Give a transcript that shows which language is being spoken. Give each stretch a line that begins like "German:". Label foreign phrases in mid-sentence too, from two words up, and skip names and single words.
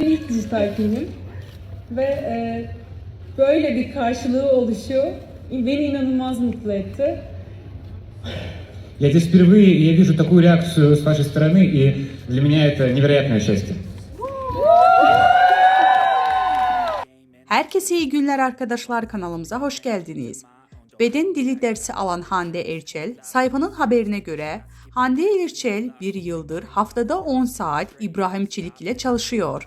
Turkish: ilk dijital filmim ve böyle bir karşılığı oluşu beni inanılmaz mutlu etti.
Russian: Я здесь впервые, и я вижу такую реакцию с вашей стороны, и для меня это невероятное счастье.
Turkish: Herkese iyi günler arkadaşlar, kanalımıza hoş geldiniz. Beden dili dersi alan Hande Erçel, sayfanın haberine göre Hande Erçel bir yıldır haftada 10 saat İbrahim Çelik ile çalışıyor.